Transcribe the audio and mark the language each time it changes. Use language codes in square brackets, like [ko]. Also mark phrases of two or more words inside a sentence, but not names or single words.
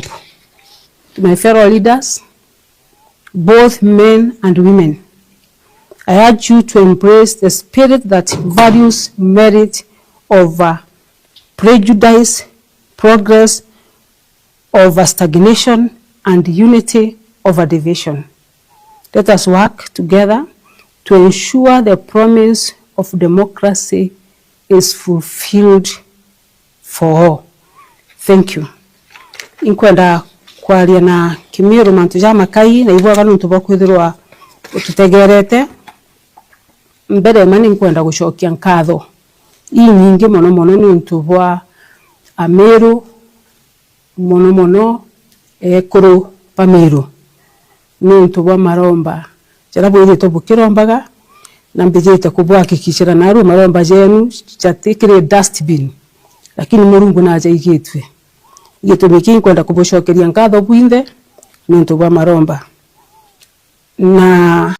[en] To my fellow leaders, both men and women, I urge you to embrace the spirit that values merit over prejudice, progress over stagnation, and unity over division. Let us work together to ensure the promise of democracy is fulfilled for all. Thank you. [mer] Inkwenda kwaria na Kimiru mantu ja makai na ibwa kanuntu bakwithirwa ututegerete mbere mani inkwenda gucokia nkatho nyingi mono ni untu bwa Ameru mono ekuru Pameru ni untu bwa maromba jara bwire to bukirombaga na mbijete kubwakikishira naru maromba jenu chatikire dustbin lakini Murungu naja igitwe gitumiki kwenda kubucokeria nkatho bwinde ni untu bwa maromba na